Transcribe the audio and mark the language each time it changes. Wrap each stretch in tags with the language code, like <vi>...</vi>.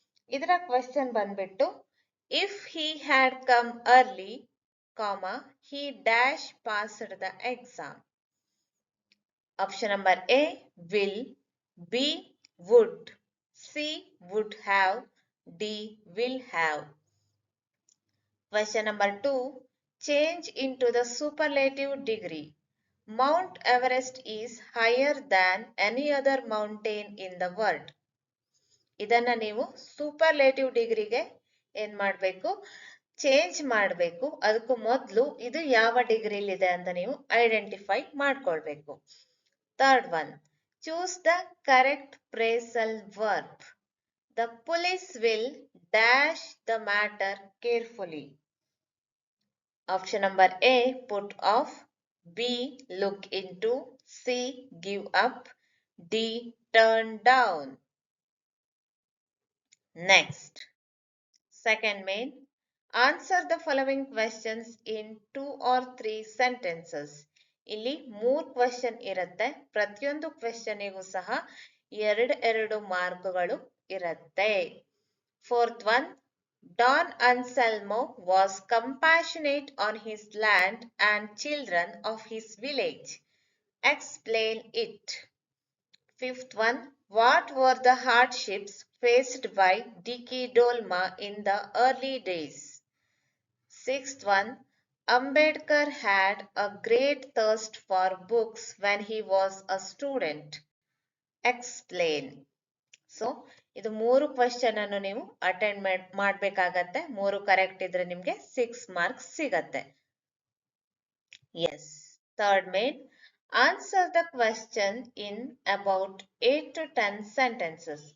<kn>ಇದರ ಕ್ವೆಶನ್ ಬಂದ್ಬಿಟ್ಟು,</kn> <en>If he had come early, comma he dash passed the exam. Option number A, will, B, would, C, would have, D, will have. Question number 2, change into the superlative degree. Mount Everest is higher than any other mountain in the world.</en> <kn>ಇದನ್ನ ನೀವು superlative ಡಿಗ್ರಿಗೆ ಏನ್ ಮಾಡಬೇಕು, change ಮಾಡಬೇಕು. ಅದಕ್ಕೂ ಮೊದಲು ಇದು ಯಾವ ಡಿಗ್ರಿಲಿದೆ ಅಂತ ನೀವು ಐಡೆಂಟಿಫೈ ಮಾಡ್ಕೊಳ್ಬೇಕು.</kn> <en>Third one, choose the correct phrasal verb. The police will dash the matter carefully. Option number A, put off, B, look into, C, give up, D, turn down. Next, second main, answer the following questions in 2 or 3 sentences.</en> <kn>ಇಲ್ಲಿ 3 question ಇರುತ್ತೆ. ಪ್ರತಿಯೊಂದು ಕ್ವೆಶನ್ನಿಗೂ ಸಹ 2 ಮಾರ್ಕ್ಗಳು ಇರುತ್ತೆ.</kn> <en>Fourth one, Don Anselmo was compassionate on his land and children of his village. Explain it. Fifth one, what were the hardships faced by Dicky Dolma in the early days? Sixth one, Ambedkar had a great thirst for books when he was a student. Explain.</en> <kn>So ಇದು 3 question ಅನ್ನು ನೀವು attend ಮಾಡ್ಬೇಕಾಗತ್ತೆ. 3 correct ಇದ್ರೆ ನಿಮ್ಗೆ 6 marks ಸಿಗತ್ತೆ. S.</kn> <en>Third main, answer the question in about 8 to 10 sentences.</en>